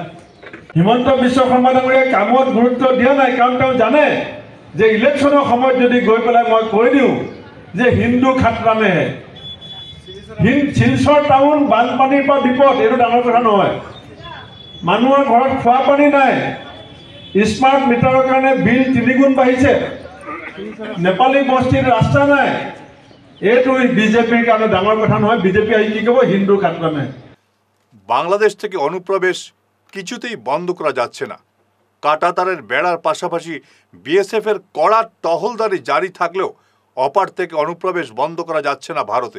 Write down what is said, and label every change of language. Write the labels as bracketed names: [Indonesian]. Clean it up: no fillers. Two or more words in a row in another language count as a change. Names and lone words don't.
[Assamese] হিমন্ত বিশ্ব শৰ্মা ডাঙৰীয়াই কামত গুৰুত্ব দিয়া নাই, কাৰণ তেওঁ জানে যে ইলেকশ্যনৰ সময়ত যদি গৈ পেলাই মই কৈ দিওঁ যে [Hindi] हिन्दू ख़तरे में है, [Assamese] শিলচৰ টাউন বানপানীৰ পৰা বিপদ, এইটো ডাঙৰ কথা নহয়। মানুহৰ ঘৰত খোৱা পানী নাই, [English] smart meter [Assamese] কাৰণে বিল 3 গুণ বাঢ়িছে, নেপালী বস্তিত ৰাস্তা নাই। এইটো বিজেপির কারণে ডাঙর কথা নয়। বিজেপি আই কি কব [Hindi] हिन्दू ख़तरे में। [Bangla] বাংলাদেশ থেকে অনুপ্রবেশ কিছুতেই বন্ধ করা যাচ্ছে না। কাঁটাতারের বেড়ার পাশাপাশি বিএসএফ এর কড়া টহলদারি জারি থাকলেও অপার থেকে অনুপ্রবেশ বন্ধ করা যাচ্ছে না ভারতে।